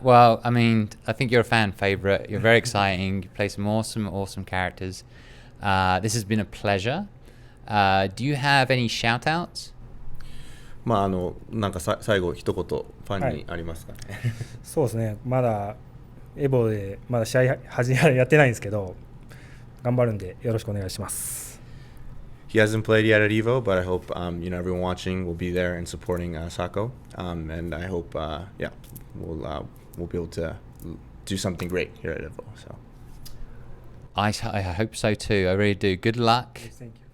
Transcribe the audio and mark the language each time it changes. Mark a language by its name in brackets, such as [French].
[English] Well, I mean, I think you're a fan favorite. You're very exciting. You play some awesome characters. This has been a pleasure. Do you have any shout outs? [Japanese] なんか最後一言ファンにありますかね。はい、そうですね。まだエボでまだ試合やってないんですけど、頑張るんでよろしくお願いします。 [English] He hasn't played yet at EVO, but I hope everyone watching will be there and supporting Sako, and I hope we'll be able to do something great here at EVO. So I hope so too. I really do. Good luck. Thank you.